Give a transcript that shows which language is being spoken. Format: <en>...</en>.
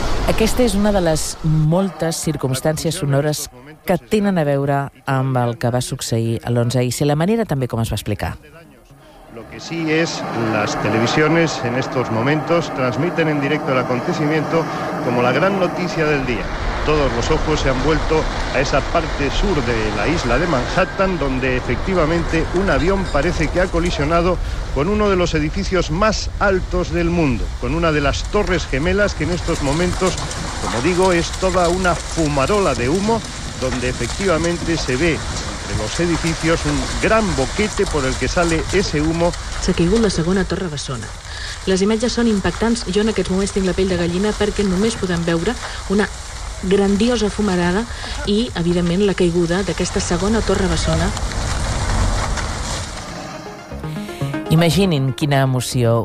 <ca>Aquesta és una de les moltes circumstàncies sonores que tenen a veure amb el que va succeir a l'11 i la manera també com es va explicar.</ca> <es>Lo que sí es, las televisiones en estos momentos transmiten en directo el acontecimiento como la gran noticia del día. Todos los ojos se han vuelto a esa parte sur de la isla de Manhattan, donde efectivamente un avión parece que ha colisionado con uno de los edificios más altos del mundo, con una de las torres gemelas que en estos momentos, como digo, es toda una fumarola de humo, donde efectivamente se ve entre los edificios un gran boquete por el que sale ese humo.</es> <ca>S'ha caigut la segona torre bessona. Les imatges són impactants. Jo en aquests moments tinc la pell de gallina perquè només podem veure una grandiosa fumarada i, evidentment, la caiguda d'aquesta segona torre bessona. Imaginin quina emoció.</ca>